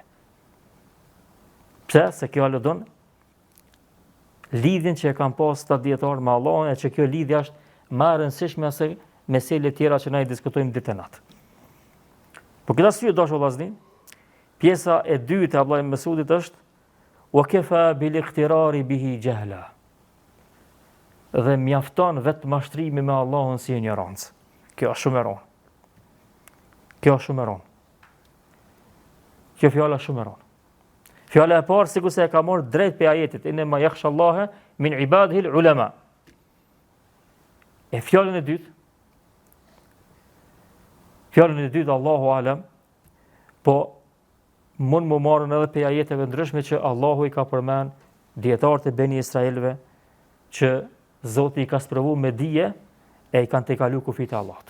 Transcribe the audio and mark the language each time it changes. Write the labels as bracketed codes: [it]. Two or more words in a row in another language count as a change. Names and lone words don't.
[sq] Pse? Se kjo aludon lidhjen që e kanë pas ta dietar me Allahun, e që kjo lidhje është më e rëndësishme se mesele tjera që na i diskutojmë ditën e natë. Por këtë arsye dashur vëllazëni, pjesa e dytë e Abdullah ibn Mesudit është [ar] وكفى بالاغترار به جهلا. [sq] Dhe mjafton vetë mashtrimi me Allahun si ignorancë. Kjo është shumë e rëndë. Kjo është shumë e rëndë. Kjo fjala shumë e rëndë. Fjala e parë sikur se e ka marrë drejt pe ajetit [ar] إنما يخشى الله من عباده العلماء. [sq] E fjalën e dytë [ar] الله أعلم, [sq] po mund më marrën edhe pe ajeteve ndryshme që Allahu i ka përmend dietarët e Beni Israelve që Zoti i ka sprovu me dije e i kanë tejkalu kufit e Allahut.